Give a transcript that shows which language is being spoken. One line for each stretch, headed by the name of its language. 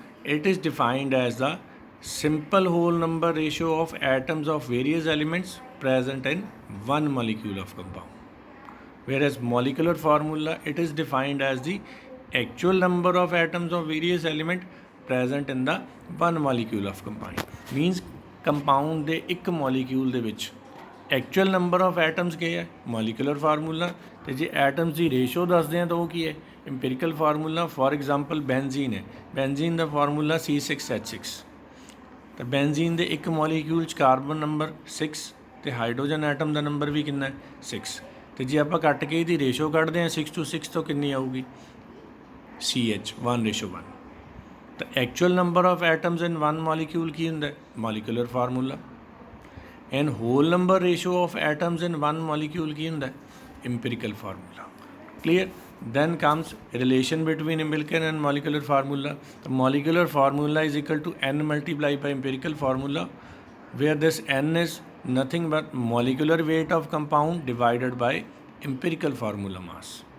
English: It is defined as the simple whole number ratio of atoms of various elements present in one molecule of compound. Whereas molecular formula, it is defined as the actual number of atoms of various element present in the one molecule of compound.
Punjabi: Means compound ਦੇ ਇੱਕ molecule ਦੇ ਵਿੱਚ
English: actual number of atoms
Punjabi: ਕੀ ਹੈ molecular formula, ਤੇ ਜੇ atoms ਦੀ ratio ਦੱਸਦੇ ਹਾਂ ਤਾਂ ਉਹ ਕੀ ਹੈ empirical formula. For example benzene ਹੈ, benzene ਦਾ formula C6H6, ਤਾਂ benzene ਦੇ ਇੱਕ molecule 'ਚ ਕਾਰਬਨ ਨੰਬਰ 6 ਤੇ ਹਾਈਡਰੋਜਨ ਐਟਮ ਦਾ ਨੰਬਰ ਵੀ ਕਿੰਨਾ ਹੈ 6, ਤੇ ਜੇ ਆਪਾਂ ਕੱਟ ਕੇ ਇਹਦੀ ਰੇਸ਼ੋ ਕੱਢਦੇ ਹਾਂ 6 to 6 ਤੋਂ ਕਿੰਨੀ ਆਊਗੀ CH 1:1.
English: ਤਾਂ actual number of atoms in one molecule
Punjabi: ਕੀ ਹੁੰਦਾ
English: Molecular formula, and whole number ratio of atoms in one molecule ਕੀ ਹੁੰਦਾ empirical formula. Clear? Then comes relation between empirical and molecular formula. The molecular formula is equal to n multiplied by empirical formula, where this n is nothing but molecular weight of compound divided by empirical formula mass.